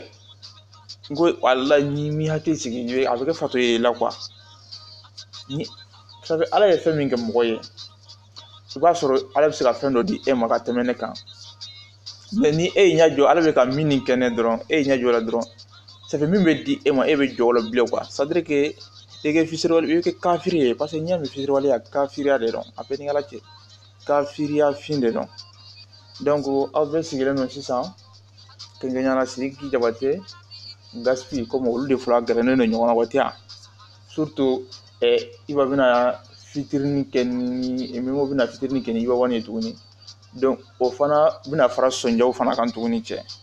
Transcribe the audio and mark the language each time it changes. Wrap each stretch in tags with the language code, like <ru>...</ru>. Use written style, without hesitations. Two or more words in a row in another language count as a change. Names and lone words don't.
<bm>n ko wala ni mi hakili sigi a bɛ kɛ fato ye la quoi ni sabu ala ye fɛn min kɛ mɔgɔ ye i b'a sɔrɔ ala bɛ se ka fɛn dɔ di e ma ka tɛmɛ ne kan mais ni e y'i ɲɛ jɔ ala bɛ ka min kɛ ne dɔrɔn e y'i ɲɛ jɔ la dɔrɔn</bm> <fr>ça fait</fr> <bm>min bɛ di e ma e bɛ jɔ o la bilen</bm> <fr>quoi c'est à dire que</fr> <bm>i kɛ fisiriwale i bɛ kɛ kafiri ye</bm> <fr>parce que</fr> <bm>n'i y'a mɛn fisiriwaleya kafiriya de dɔn a bɛɛ ni ala cɛ kafiriya fin de dɔn donc aw bɛɛ sigilen don sisan kɛnkɛɲɛna Sidiki Jabate Gaspi comme olu de fila gɛrɛnen don ɲɔgɔn na waati yan surtout Iba bɛna fitirini kɛ ni Memo bɛna fitirini kɛ ni Iba Wani ye tuguni donc o fana bɛna fara Sonjaw fana kan tuguni cɛ</bm>